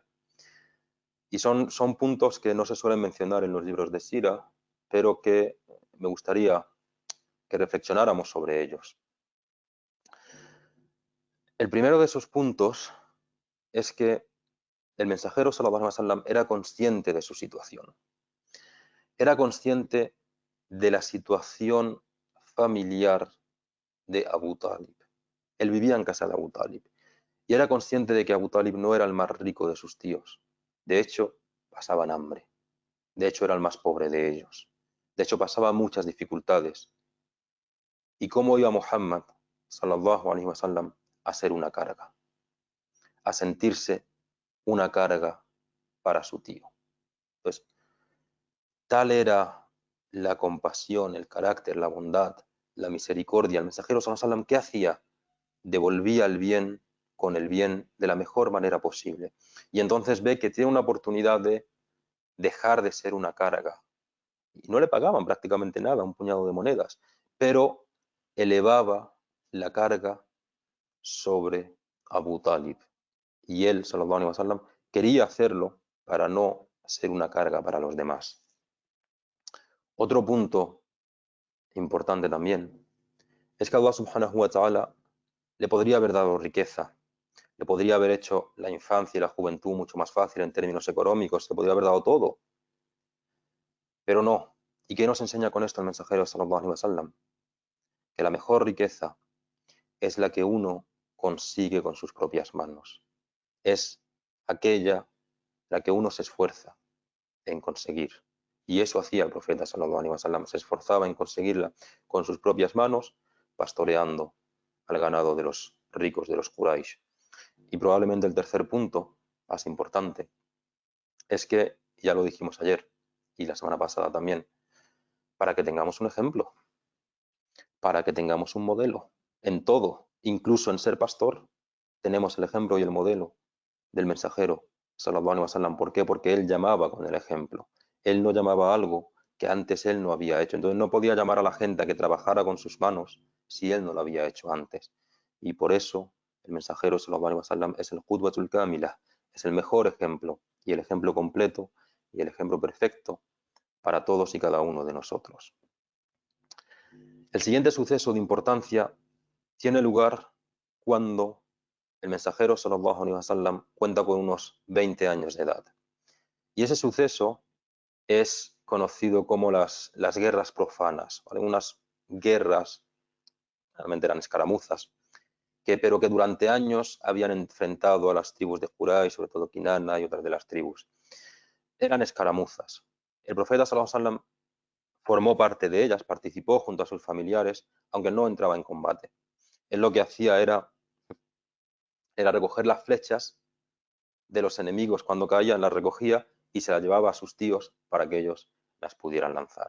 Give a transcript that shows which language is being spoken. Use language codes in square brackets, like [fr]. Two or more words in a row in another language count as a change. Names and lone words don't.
[es] Y son puntos que no se suelen mencionar en los libros de Sira, pero que me gustaría que reflexionáramos sobre ellos. El primero de esos puntos es que el mensajero [ar] صلى الله عليه وسلم [es] era consciente de su situación. Era consciente de la situación familiar de Abu Talib. Él vivía en casa de Abu Talib y era consciente de que Abu Talib no era el más rico de sus tíos. De hecho, pasaban hambre. De hecho, era el más pobre de ellos. De hecho, pasaba muchas dificultades. ¿Y cómo iba Muhammad [ar] صلى الله عليه وسلم [es] a ser una carga? A sentirse una carga para su tío. Entonces, tal era la compasión, el carácter, la bondad, la misericordia. El mensajero [ar] صلى الله عليه وسلم, [es] ¿qué hacía? Devolvía el bien con el bien de la mejor manera posible. Y entonces ve que tiene una oportunidad de dejar de ser una carga. Y no le pagaban prácticamente nada, un puñado de monedas, pero elevaba la carga sobre Abu Talib. Y él, [ar] صلى الله عليه وسلم, [es] quería hacerlo para no ser una carga para los demás. Otro punto importante también es que [ar] الله سبحانه وتعالى [es] le podría haber dado riqueza, le podría haber hecho la infancia y la juventud mucho más fácil en términos económicos, le podría haber dado todo, pero no. ¿Y qué nos enseña con esto el mensajero [ar] صلى الله عليه وسلم? [es] Que la mejor riqueza es la que uno consigue con sus propias manos. Es aquella la que uno se esfuerza en conseguir. Y eso hacía el profeta [ar] صلى الله عليه وسلم, [es] se esforzaba en conseguirla con sus propias manos, pastoreando al ganado de los ricos de los Quraysh. Y probablemente el tercer punto, más importante, es que, ya lo dijimos ayer y la semana pasada también, para que tengamos un ejemplo, para que tengamos un modelo en todo, incluso en ser pastor, tenemos el ejemplo y el modelo del mensajero [ar] صلى الله عليه وسلم. [es] ¿Por qué? Porque él llamaba con el ejemplo. Él no llamaba a algo que antes él no había hecho. Entonces no podía llamar a la gente a que trabajara con sus manos si él no lo había hecho antes. Y por eso el mensajero [ar] صلى الله عليه وسلم [es] es el [ar] القدوة الكاملة, [es] es el mejor ejemplo y el ejemplo completo y el ejemplo perfecto para todos y cada uno de nosotros. El siguiente suceso de importancia tiene lugar cuando el mensajero [ar] صلى الله عليه وسلم [es] cuenta con unos 20 años de edad. Y ese suceso es conocido como las guerras profanas, ¿vale? Unas guerras, realmente eran escaramuzas, pero que durante años habían enfrentado a las tribus de Quraysh, sobre todo Kinana y otras de las tribus. Eran escaramuzas. El profeta [ar] صلى الله عليه وسلم [es] formó parte de ellas, participó junto a sus familiares, aunque no entraba en combate. Él lo que hacía era recoger las flechas de los enemigos cuando caían, las recogía y se las llevaba a sus tíos para que ellos las pudieran lanzar.